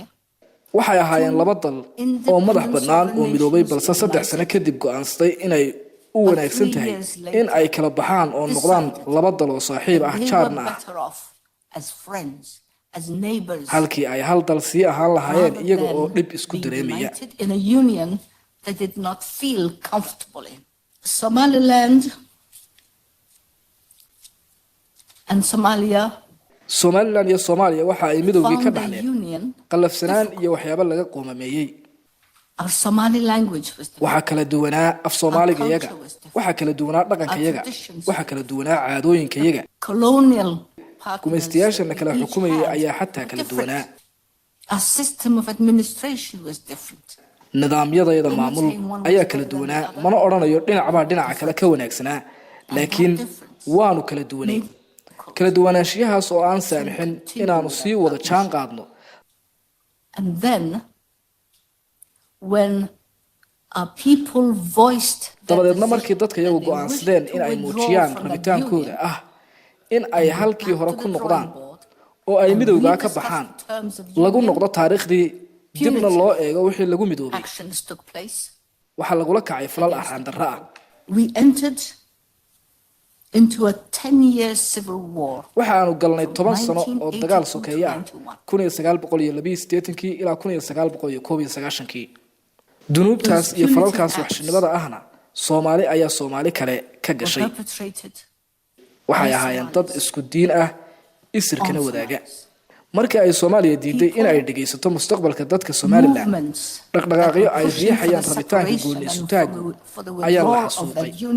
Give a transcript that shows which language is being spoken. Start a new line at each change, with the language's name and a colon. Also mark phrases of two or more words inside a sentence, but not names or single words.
Somali: waxay ahaayeen laba dal oo madax bannaan oo midoobay balse 3 sano kadib go'aansaday inay u wanaagsan tahay in ay kala baxaan oo noqdaan laba dal oo saaxiib ah jaarna ah halkii ay hal dal sii ahaan lahaayeen iyaga oo dhib isku dareemaya. Somaliland iyo Soomaaliya waxa ay midowgii ka dhaxleen qalafsanaan iyo waxyaabo laga qoomameeyay.
English: Our Somali language was
Somali: waxa kala duwanaa af Soomaaliga iyaga waxa kala duwanaa dhaqanka iyaga waxa kala duwanaa caadooyinka iyaga. Colonial gumaystayaashana kala xukumayay ayaa xataa kala duwanaa.
English: Our system of administration was different.
Somali: nidaamyada maamul ayaa kala duwanaa mana oranayo dhinacba dhinaca kale ka wanaagsanaa laakiin waanu kala duwanay. kala duwanaanshiyahaas oo aan saamixin inaanu sii wada jaan qaadno.
English: And then when our people voiced
Somali: dabadeedna markii dadka iyagu go'aansadeen in ay muujiyaan rabitaankooda ah in ay halkii hore ku noqdaan oo ay midowga ka baxaan lagu noqdo taariikhdii dibna loo eego wixii lagu midoobay waxa lagula kacay falal arxan darro ah.
English: We entered into a 10-year civil war.
Somali: waxaanu galnay 10 sano oo dagaal sokeeya 1982 ilaa 1991 dunuubtaas iyo falalkaas waxshinimada ahna Soomaali ayaa Soomaali kale ka gashay. waxay ahaayeen dad isku diin ah isirkana wadaaga markii ay Soomaaliya diiday in ay dhageysato mustaqbalka dadka Somaliland dhaqdhaqaaqyo ay riixayaan rabitaanka go'aansutaaga ayaa la xasuuqay